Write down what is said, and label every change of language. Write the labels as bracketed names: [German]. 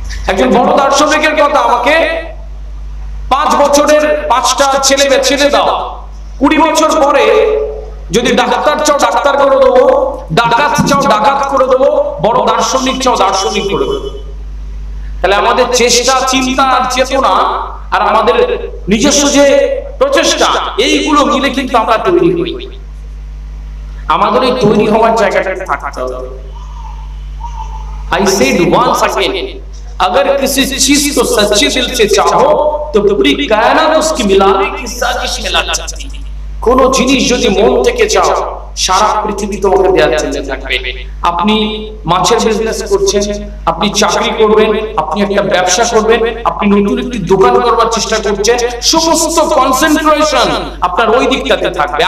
[Bangla] একজন বড় দার্শনিকের কথা, আমাকে 5 বছরের 5টা ছেলে ছেড়ে দাও, 20 বছর পরে যদি ডাক্তার চাও ডাক্তার করে দেবো, ডাকাত চাও ডাকাত করে দেবো, বড় দার্শনিক চাও দার্শনিক করে দেবো। তাহলে আমাদের চেষ্টা, চিন্তা আর চেতনা আর আমাদের নিজস্ব যে প্রচেষ্টা, এইগুলো মিলে কিন্তু আমরা তৈরি হই। আমাদের এই তৈরি হওয়ার জায়গাটাতে থাকতে হবে। [English] I said once again, [Hindi] अगर किसी चीज को सच्चे दिल से चाहो तो पूरी कायनात उसकी मिलाने की साजिश में लग जाती है। [Bangla] কোনো জিনিস যদি মন থেকে চাও, সারা পৃথিবী তোমাকে দেওয়ার জন্য থাকবে। আপনি মাছের বিজনেস করছেন, আপনি চাকরি করবেন, আপনি একটা ব্যবসা করবেন, আপনি নতুন একটি দোকান করবার চেষ্টা করছেন, সমস্ত কনসেন্ট্রেশন আপনার ওই দিকটাতে থাকবে।